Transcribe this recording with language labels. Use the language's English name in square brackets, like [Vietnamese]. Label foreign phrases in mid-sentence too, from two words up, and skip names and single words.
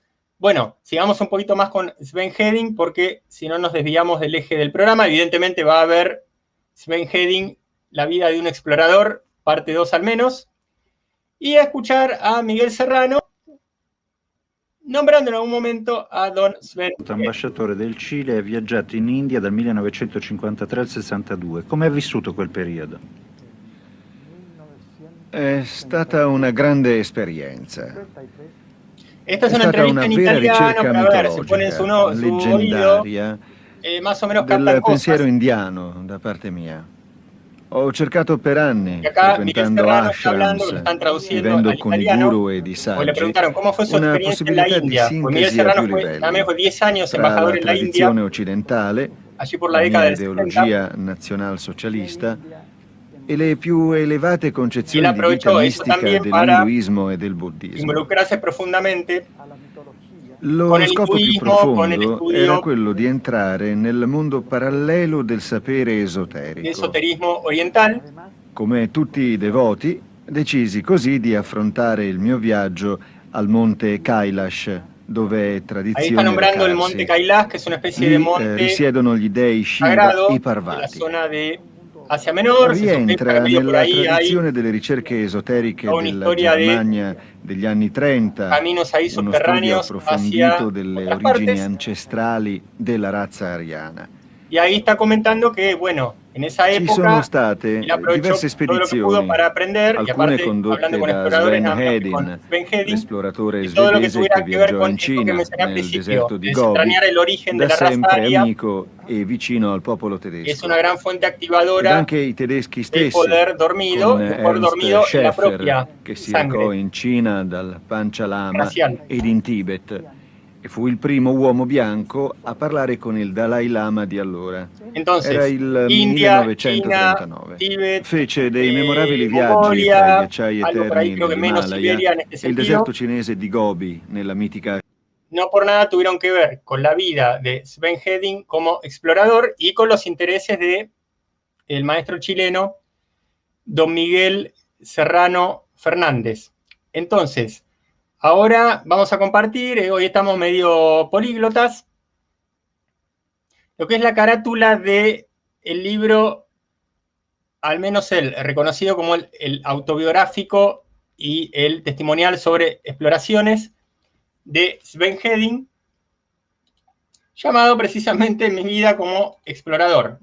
[Spanish] Bueno, sigamos un poquito más con Sven Hedin, porque si no nos desviamos del eje del programa. Evidentemente va a haber Sven Hedin, la vida de un explorador, parte 2 al menos, y a escuchar a Miguel Serrano, nombrando en algún momento a don Sven Hedin. [Italian] Ambasciatore del Cile, ha viaggiato in India dal 1953 al 62. Come ha vissuto quel periodo? È stata una grande esperienza. [Spanish] Esta es [Italian] È [Spanish] una [Italian] stata [Spanish] entrevista [Italian] una [Spanish] en [Italian] vera [Spanish] italiano, [Italian] ricerca [Spanish] para ver, se ponen su [Italian] mitologica, [Spanish] oído, [Italian] leggendaria, [Spanish] más o menos captan [Italian] del pensiero [Spanish] cosas. [Italian] indiano da parte mia. Ho cercato per anni, [Spanish] Y acá Miguel [Italian] frequentando [Spanish] Serrano está hablando, que lo [Italian] ashrams, [Spanish] están traduciendo [Italian] vivendo [Spanish] al [Italian] con i [Spanish] italiano, [Italian] guru ed i [Spanish] o le [Italian] saggi, [Spanish] preguntaron cómo fue su [Italian] una [Spanish] experiencia en la [Italian] possibilità di [Spanish] India. Pues Miguel [Italian] sintesi a [Spanish] Serrano [Italian] più [Spanish] también fue [Italian] livelli [Spanish] 10 años [Italian] tra [Spanish] embajador [Italian] la [Spanish] en la India, [Italian] tradizione occidentale, [Spanish] allí por la [Italian] la [Spanish] década [Italian] mia [Spanish] del 60, [Italian] ideologia nazionalsocialista, e le più elevate [Spanish] y él [Italian] concezioni di vita [Spanish] aprovechó eso [Italian] mistica [Spanish] también para [Italian] dell'induismo e del buddismo. [Spanish] involucrarse profundamente con [Italian] Lo [Spanish] el [Italian] scopo più [Spanish] hinduismo, con el [Italian] profondo era [Spanish] estudio [Italian] quello di entrare nel mondo parallelo del sapere [Spanish] de [Italian] esoterico. [Spanish] esoterismo oriental. [Italian] Come tutti i devoti, decisi così di affrontare il mio viaggio al monte Kailash, dove è [Spanish] Ahí está [Italian] tradizione [Spanish] nombrando el monte [Italian] recarsi. [Spanish] Kailash, que es una especie de [Italian] Lì [Spanish] monte [Italian] risiedono gli dei Shiva [Spanish] sagrado [Italian] e [Spanish] de la [Italian] Parvati. [Spanish] zona de Asia Menor. Se sospecha que [Italian] Rientra [Spanish] medio por [Italian] nella [Spanish] ahí hay [Italian] tradizione delle ricerche esoteriche [Spanish] toda una [Italian] della [Spanish] historia de [Italian] Germania degli anni 30, [Spanish] caminos ahí [Italian] uno studio [Spanish] subterráneos hacia [Italian] approfondito delle [Spanish] otras [Italian] origini [Spanish] partes. [Italian] ancestrali della razza ariana. [Spanish] Y ahí está comentando que, bueno, en esa [Italian] Ci sono [Spanish] época [Italian] state [Spanish] él aprovechó [Italian] diverse [Spanish] todo lo que pudo [Italian] spedizioni, [Spanish] para aprender, y [Italian] alcune [Spanish] aparte, hablando [Italian] condotte [Spanish] con [Italian] da [Spanish] exploradores, [Italian] Sven [Spanish] nada menos que con [Italian] Hedin, [Spanish] Sven Hedin, [Italian] l'esploratore [Spanish] y todo lo que [Italian] svedese [Spanish] tuviera [Italian] che [Spanish] que ver [Italian] viaggiò [Spanish] con [Italian] in [Spanish] esto que [Italian] Cina, [Spanish] mencioné al [Italian] nel [Spanish] principio, [Italian] deserto di [Spanish] de [Italian] Gobi, [Spanish] desentrañar el origen de [Italian] da [Spanish] la raza [Italian] sempre [Spanish] aria, [Italian] amico e vicino al popolo [Spanish] que es [Italian] tedesco. [Spanish] una gran fuente [Italian] Ed [Spanish] activadora [Italian] anche i tedeschi [Spanish] del [Italian] stessi, [Spanish] poder dormido, [Italian] con [Spanish] de un poder [Italian] Ernst [Spanish] dormido en la [Italian] Schäfer, [Spanish] propia [Italian] che si recò [Spanish] sangre [Italian] in Cina dal Panchalama [Spanish] racial. [Italian] ed in Tibet, e fu il primo uomo bianco a parlare con il Dalai Lama di allora. Era [Spanish] Entonces, [Italian] il [Spanish] India, China, [Italian] 1939. [Spanish] Tíbet, [Italian] Fece dei memorabili viaggi fra i [Spanish] Mongolia, [Italian] ghiacciai [Spanish] algo por ahí [Italian] eterni [Spanish] creo que menos [Italian] dell'Himalaya [Spanish] Siberia en este [Italian] e il [Spanish] sentido. [Italian] deserto cinese di Gobi, nella mitica... [Spanish] No por nada tuvieron que ver con la vida de Sven Hedin como explorador y con los intereses de el maestro chileno don Miguel Serrano Fernández. Entonces, ahora vamos a compartir, hoy estamos medio políglotas, lo que es la carátula del libro, al menos el reconocido como el autobiográfico y el testimonial sobre exploraciones de Sven Hedin, llamado precisamente Mi vida como explorador.